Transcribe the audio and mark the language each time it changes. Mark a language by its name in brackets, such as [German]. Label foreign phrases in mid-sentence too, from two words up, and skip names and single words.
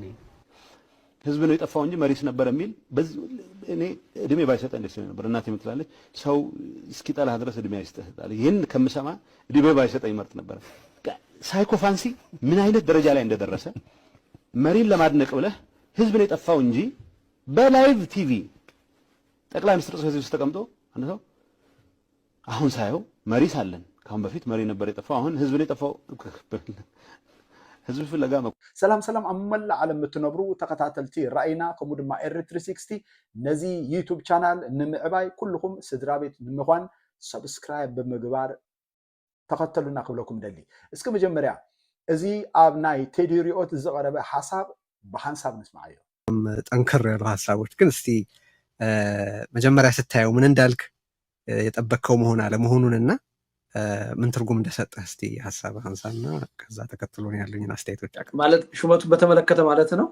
[Amharic] ህዝብ ነው የጠፋው እንጂ መሪስ ነበር የሚል እኔ እድሜ ባይሰጠኝ ደስ ነበር እናቴ የምትላለች ሰው እስኪጠላህ ድረስ እድሜ አይሰጥህ ይሄን ከምሰማ እድሜ ባይሰጠኝ መርጥ ነበር ሳይኮፋንሲ ምን አይነት ደረጃ ላይ እንደደረሰ መሪን ለማድነቅ ብለህ ህዝብ ነው የጠፋው እንጂ በላይቭ ቲቪ ጠቅላይ ሚኒስትር ጽሕፈት ቤት ተቀምጦ አንተው አሁን ሳይው መሪ ሳለን ካሁን በፊት መሪ ነበር የጠፋው አሁን ህዝብ ነው የጠፋው ህዝብ ፍለጋ [Tigrinya] ሰላም አመላ ዓለም ምትነብሩ ተከታተልቲ ራእይና ከሙ ድማ ኤር360 ነዚ ዩቲዩብ ቻናል ንምዕባይ ኩልኩም ስድራ ቤት ንምኳን ሰብስክራይብ ብምግባር ተከተሉና ክብለኩም ደሊ እስኪ መጀመሪያ እዚ ኣብ ናይ ቴዲ ሪዮት ዝቀረበ ሐሳብ በሐሳብ ንስማዓዮ [Amharic] ጠንከር ያሉ ሐሳቦች ግን እስቲ መጀመሪያ ስታየው ምን እንዳልክ የጠበቀው መሆን አለመሆኑንና ምን ትርጉም እንደሰጠህ እስቲ ሐሳብ አንሳና ከዛ ተከትሎ ነው ያለኝን አስተያየቶች ማለት ሹመቱን በተመለከተ ማለት ነው